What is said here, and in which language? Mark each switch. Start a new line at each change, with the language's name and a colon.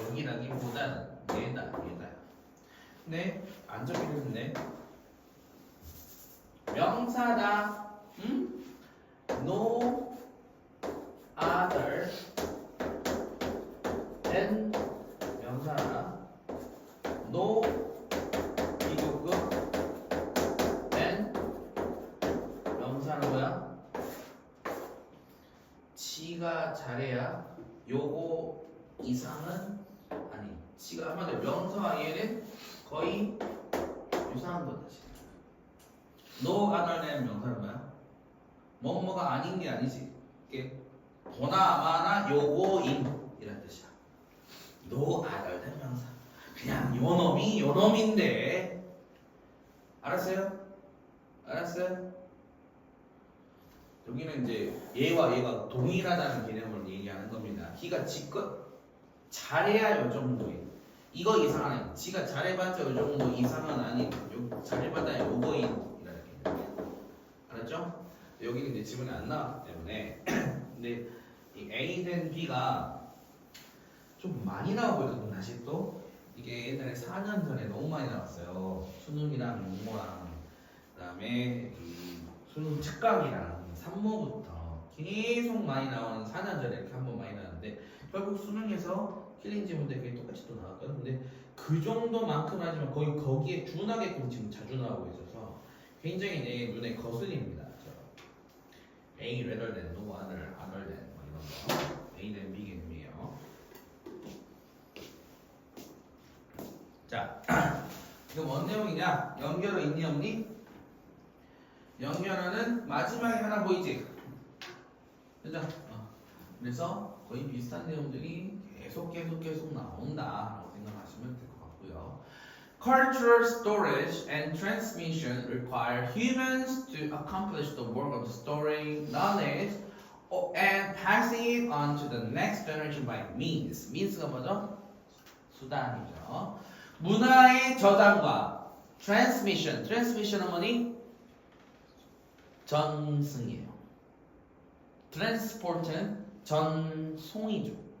Korean: 여기라기보다는 얘다. 네, 안 적혀있네. 명사다. 응?
English: No other than 명사다.
Korean: No 비교급 than 명사는 뭐야? 지가 잘해야 요거 이상은 아니. 지가 한마디로 명사와 얘는 거의 유사한 거다.
English: No other than 명사는 뭐야?
Korean: 뭐뭐가 아닌 게 아니지. 이게 보나마나 요거인 이란 뜻이야.
English: No other than 명사.
Korean: 그냥 요 놈이 요 놈인데. 알았어요? 여기는 이제 얘와 얘가 동일하다는 개념을 얘기하는 겁니다. 기가 지껏 잘해야 요 정도인. 이거 이상 아니. 지가 잘해봤자 요 정도 이상은 아닌. 잘해봤자 요거인이라는 개념이야. 알았죠? 여기는 이제 지문이 안 나왔기 때문에. 근데 이 A 된 B가 좀 많이 나오고 있거든. 다시 또 이게 옛날에 4년 전에 너무 많이 나왔어요. 수능이랑 용모랑 그다음에 이 수능 측강이랑 산모부터 계속 많이 나오는 4년 전에 이렇게 한번 많이 나왔는데 결국 수능에서 킬링 지문도 거의 똑같이 또 나왔거든. 근데 그 정도만큼 하지만 거의 거기에 준하게끔 지금 자주 나오고 있어서 굉장히 내 눈에 거슬립니다.
English: A rather than, no other than
Korean: 뭐 이런 거.
English: A than B
Korean: 개념이에요. 자, 이거 뭔 내용이냐? 연결어 있니 없니? 연결어는 마지막에 하나 보이지? 그죠? 그래서 거의 비슷한 내용들이 계속 나온다라고 생각하시면 될 것 같고요.
English: Cultural storage and transmission require humans to accomplish the work of storing knowledge and passing it on to the next generation by means.
Korean: means가 뭐죠? 수단이죠. 문화의 저장과 transmission은 뭐니? 전승이에요. transport는 전송이죠.